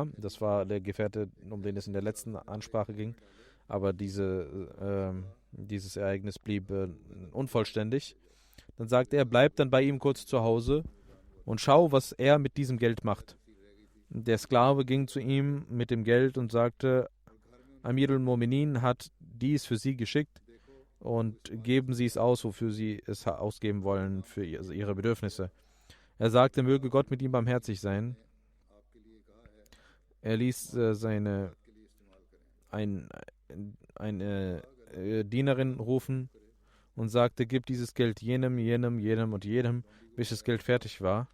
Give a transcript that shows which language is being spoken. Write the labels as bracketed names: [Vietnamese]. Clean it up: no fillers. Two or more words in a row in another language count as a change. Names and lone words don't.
[German] Das war der Gefährte, um den es in der letzten Ansprache ging. Aber dieses Ereignis blieb unvollständig. Dann sagte er, bleib dann bei ihm kurz zu Hause und schau, was er mit diesem Geld macht. Der Sklave ging zu ihm mit dem Geld und sagte, [Arabic] أمير المؤمنين [German] hat dies für Sie geschickt und geben Sie es aus, wofür Sie es ausgeben wollen, für Ihre Bedürfnisse. Er sagte, möge Gott mit ihm barmherzig sein. Er ließ eine Dienerin rufen und sagte, gib dieses Geld jenem, jenem, jenem und jedem, bis das Geld fertig war.